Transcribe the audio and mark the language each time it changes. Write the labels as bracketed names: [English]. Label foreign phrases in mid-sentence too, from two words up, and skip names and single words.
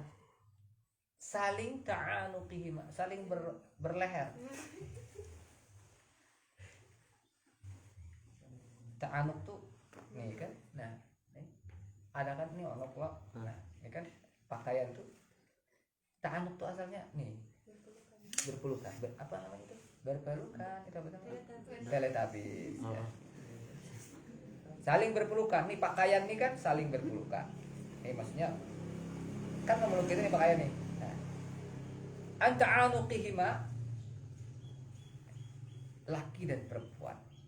[Indonesian] Saling ta'anuqihima, saling berleher. Ta'anuq tuh nih kan. Nah, nih. Ada kan nih onok lah. Nah, ini kan pakaian tuh. Ta'anuq tuh asalnya nih. Berpelukan. Apa namanya itu? Berpelukan, kita bilang teletabis. Ya. Saling berpelukan. Nih pakaian nih kan saling berpelukan. Nih maksudnya kan memeluk kita nih pakaian nih. Nah, anta'anuqihima, laki dan perempuan.